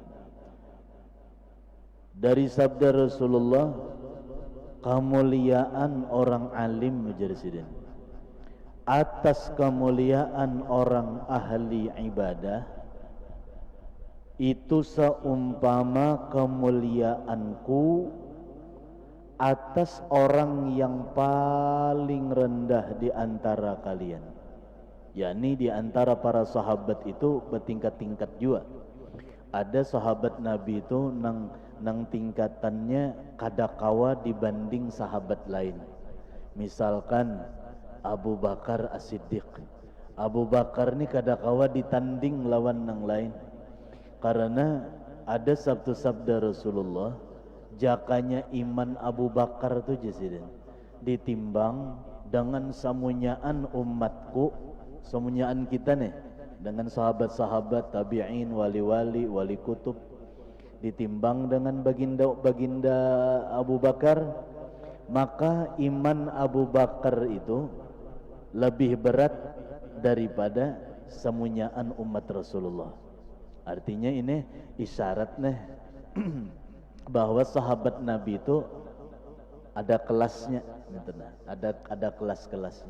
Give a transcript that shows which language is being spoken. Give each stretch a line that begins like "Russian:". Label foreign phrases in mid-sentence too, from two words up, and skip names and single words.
Indonesian: Dari sabda Rasulullah, kemuliaan orang alim menjadi atas kemuliaan orang ahli ibadah itu seumpama kemuliaanku atas orang yang paling rendah di antara kalian. yakni di antara para sahabat itu bertingkat-tingkat juga.
Banjar: Ada sahabat Nabi itu nang tingkatannya kadakawa dibanding sahabat lain.
Indonesian: Misalkan Abu Bakar As-Siddiq.
Banjar: Abu Bakar ni kadakawa ditanding lawan nang lain. Karena ada sabda Rasulullah, jakanya iman Abu Bakar tu jasiden ditimbang dengan samunyaan umatku, samunyaan kita nih, dengan sahabat-sahabat, tabi'in,
Indonesian: wali-wali, wali kutub, ditimbang dengan baginda Abu Bakar, maka iman Abu Bakar itu lebih berat daripada samunyaan umat Rasulullah. Artinya ini isyaratnya bahwa sahabat Nabi itu ada kelasnya, ada kelas-kelasnya.